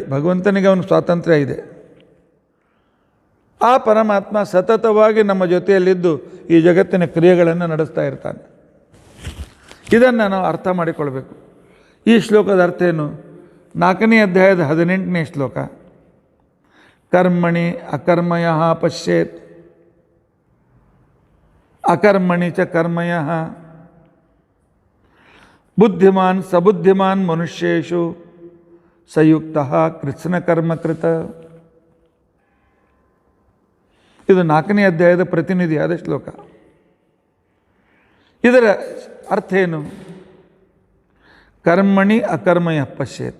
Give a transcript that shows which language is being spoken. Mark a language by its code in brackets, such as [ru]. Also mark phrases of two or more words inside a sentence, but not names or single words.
[kn] ಭಗವಂತನಿಗೆ ಅವನು ಸ್ವಾತಂತ್ರ್ಯ ಇದೆ. ಆ ಪರಮಾತ್ಮ ಸತತವಾಗಿ ನಮ್ಮ ಜೊತೆಯಲ್ಲಿದ್ದು ಈ ಜಗತ್ತಿನ ಕ್ರಿಯೆಗಳನ್ನು ನಡೆಸ್ತಾ ಇರ್ತಾನೆ. ಇದನ್ನು ನಾವು ಅರ್ಥ ಮಾಡಿಕೊಳ್ಬೇಕು. ಈ ಶ್ಲೋಕದ ಅರ್ಥ ಏನು? 4ನೇ ಅಧ್ಯಾಯದ 18ನೇ ಶ್ಲೋಕ. [sa] ಕರ್ಮಣಿ ಅಕರ್ಮಯಃ ಪಶ್ಯೇತ್ ಅಕರ್ಮಣಿ ಚ ಕರ್ಮಯಃ ಬುದ್ಧಿಮಾನ್ ಸಬುದ್ಧಿಮಾನ್ ಮನುಷ್ಯೇಷು ಸಂಯುಕ್ತಃ ಕೃತ್ಸ್ನಕರ್ಮಕೃತ. [kn] ಇದು 4ನೇ ಅಧ್ಯಾಯದ ಪ್ರತಿನಿಧಿಯಾದ ಶ್ಲೋಕ. ಇದರ ಅರ್ಥ ಏನು? [sa] ಕರ್ಮಣಿ ಅಕರ್ಮಯ ಪಶ್ಯೇತ್.